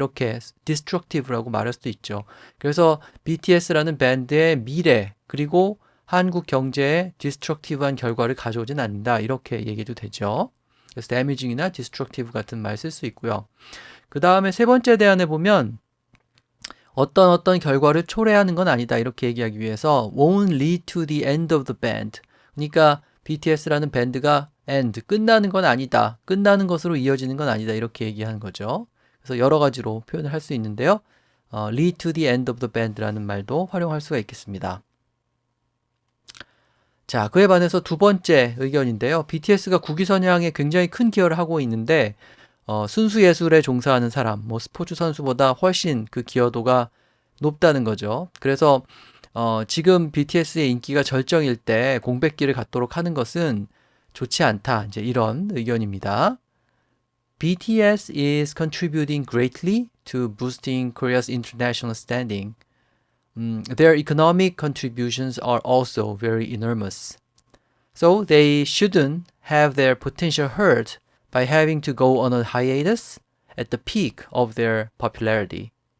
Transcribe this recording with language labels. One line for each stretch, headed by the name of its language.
Korean: 이렇게 destructive라고 말할 수도 있죠. 그래서 BTS라는 밴드의 미래 그리고 한국 경제에 destructive한 결과를 가져오진 않는다. 이렇게 얘기해도 되죠. 그래서 damaging이나 destructive 같은 말 쓸 수 있고요. 그 다음에 세 번째 대안에 보면 어떤 결과를 초래하는 건 아니다. 이렇게 얘기하기 위해서
English: won't lead to the end of the band.
Korean: 그러니까 BTS라는 밴드가 end, 끝나는 건 아니다. 끝나는 것으로 이어지는 건 아니다. 이렇게 얘기하는 거죠. 그래서 여러 가지로 표현을 할 수 있는데요.
English: lead to the end of the band
Korean: 라는 말도 활용할 수가 있겠습니다. 자, 그에 반해서 두 번째 의견인데요. BTS가 국위 선양에 굉장히 큰 기여를 하고 있는데 순수 예술에 종사하는 사람, 뭐 스포츠 선수보다 훨씬 그 기여도가 높다는 거죠. 그래서 지금 BTS의 인기가 절정일 때 공백기를 갖도록 하는 것은 좋지 않다. 이제 이런 의견입니다.
English: BTS is contributing greatly to boosting Korea's international standing. Their economic contributions are also very enormous. So they shouldn't have their potential hurt by having to go on a hiatus at the peak of their popularity.